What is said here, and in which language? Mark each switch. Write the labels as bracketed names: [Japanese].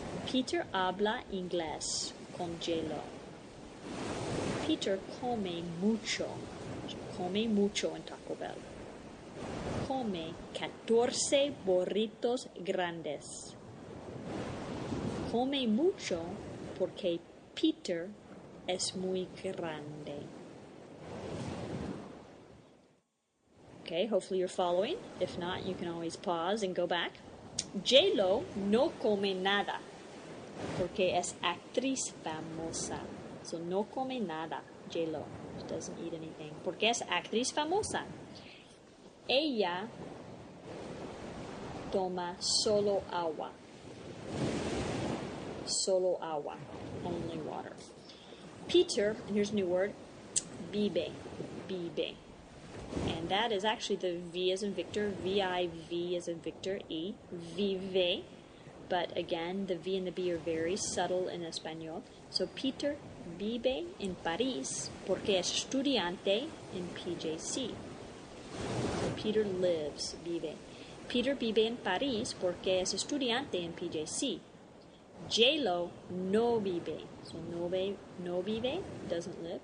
[Spanish] Peter habla inglés con J-Lo. Peter come mucho en Taco Bell. Come 14 burritos grandes. Come mucho porque Peter es muy grande. [English] Okay, hopefully you're following. If not, you can always pause and go back. [Spanish] J-Lo no come nada porque es actriz famosa. So no come nada, J-Lo. [English] She doesn't eat anything. [Spanish] Porque es actriz famosa. Ella toma solo agua. Solo agua. [English] Only water. Peter, and here's a new word, vive. Vive. And that is actually the V as in Victor, V-I-V as in Victor, E, vive. But again, the V and the B are very subtle in Espanol. [Spanish] So Peter vive en París porque es estudiante en PJC. [English] So Peter lives, [Spanish] vive. Peter vive en París porque es estudiante en PJC. J-Lo no vive. So no vive, [English] doesn't live.